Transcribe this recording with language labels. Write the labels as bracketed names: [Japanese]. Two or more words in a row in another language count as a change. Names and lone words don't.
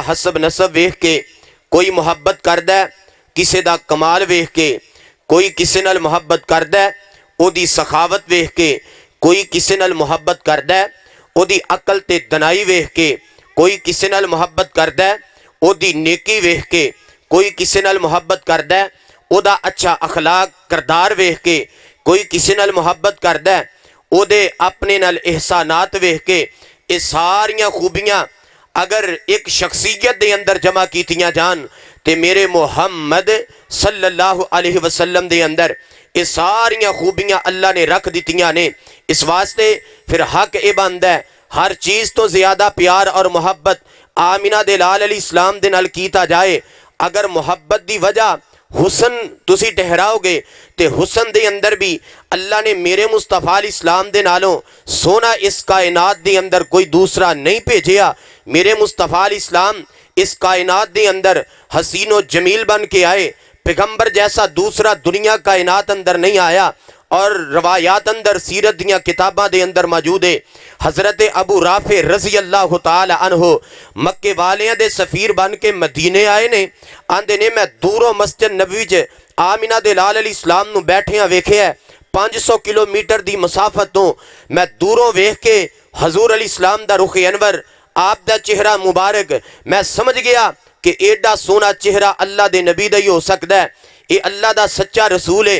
[Punjabi] حسب نسب ویکھ کے، کوئی محبت کردا ہے کسی دا کمال ویکھ کے، کوئی کسی نال محبت کردا ہے اودی سخاوت ویکھ کے، کوئی کسی نال محبت کردا ہے اودی عقل تے دانائی ویکھ کے، کوئی کسی نال محبت کردا ہے اودی نیکی ویکھ کے، کوئی کسی نال محبت کردا ہے اودا اچھا اخلاق کردار ویکھ کے، کوئی کسی نال محبت کردا ہے اودے اپنے نال احسانات ویکھ کے. یہ ساریاں خوبیاں اگر اک شخصیت دے اندر جمع کیتیاں جان تے میرے محمد [Arabic] صلى الله عليه وسلم [Punjabi] دے اندر یہ ساریاں خوبیاں اللہ نے رکھ دتیاں نے. اس واسطے فیر حق یہ بندا ہے ہر چیز تو زیادہ پیار اور محبت آمنہ دے لال [Arabic] عليه السلام [Punjabi] دے نال کیتا جائے. اگر محبت دی وجہ حسن تسی ٹھہراؤ گے تو حسن دے اندر بھی اللہ نے میرے مصطفیٰ [Arabic] عليه السلام [Punjabi] دے نالوں سوہنا اس کائنات دے اندر کوئی دوسرا نہیں بھیجیا. میرے مصطفیٰ [Arabic] عليه السلام [Punjabi] اس کائنات دے اندر حسین و جمیل بن کے آئے. پیغمبر جیسا دوسرا دنیا کائنات اندر نہیں آیا. اور روایات اندر سیرت دیاں کتاباں دے اندر موجود ہے حضرت ابو رافع [Arabic] رضي الله تعالى عنه [Punjabi] مکے والیاں دے سفیر بن کے مدینے آئے نے. آندے نے میں دوروں مسجد نبوی چ آمنہ دے لال [Arabic] عليه السلام [Punjabi] نوں بیٹھیاں ویکھیا. 500 کلومیٹر دی مسافت تو میں دوروں ویکھ کے حضور [Arabic] عليه السلام [Punjabi] دا رخ انور آپ دا چہرہ مبارک میں سمجھ گیا کہ ایڈا سوہنا چہرہ اللہ دے نبی دا ہی ہو سکدا ہے، یہ اللہ دا سچا رسول ہے.